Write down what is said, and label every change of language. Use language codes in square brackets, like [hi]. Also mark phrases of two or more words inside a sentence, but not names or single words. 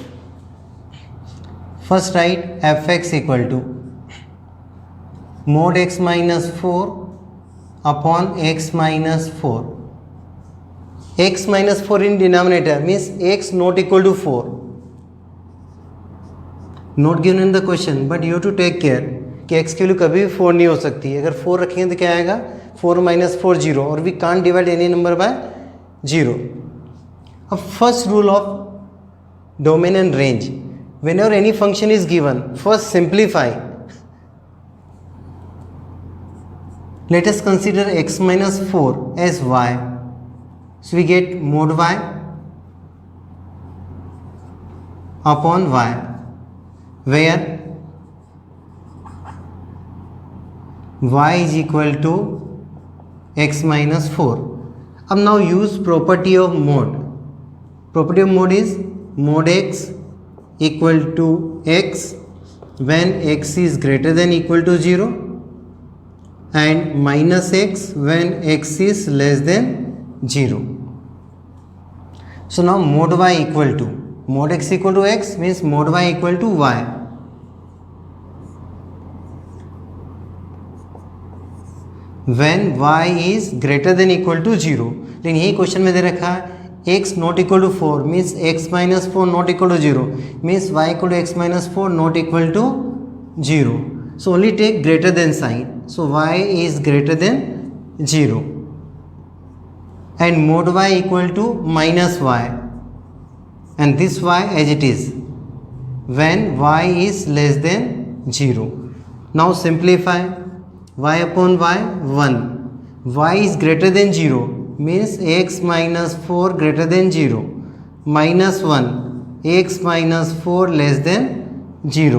[en] First write fx equal to mod x minus 4 upon x minus 4. X minus 4 in denominator means x not equal to 4. Not given in the question, but you have to take care [hi] कि x की वैल्यू कभी भी 4 नहीं हो सकती. अगर 4 रखेंगे तो क्या आएगा? [en] 4 minus 4 0, और we can't divide any number by 0. अब first rule of domain and range. Whenever any function is given, first simplify. Let us consider x minus 4 as y. So we get mod y upon y, where y is equal to x minus 4. अब now use property of mod. Property of mod is mod x equal to x when x is greater than equal to 0 and minus x when x is less than 0. So now mod y equal to, mod x equal to x means mod y equal to y. When y is greater than equal to 0. [hi] लेकिन यही क्वेश्चन में दे रखा है [en] x not equal to 4 means x minus 4 not equal to 0 means y equal to x minus 4 not equal to 0. So only take greater than sign. So y is greater than 0 and mod y equal to minus y and this y as it is when y is less than 0. Now simplify y upon y 1. Y is greater than 0 means x minus 4 greater than 0 minus 1 x minus 4 less than 0.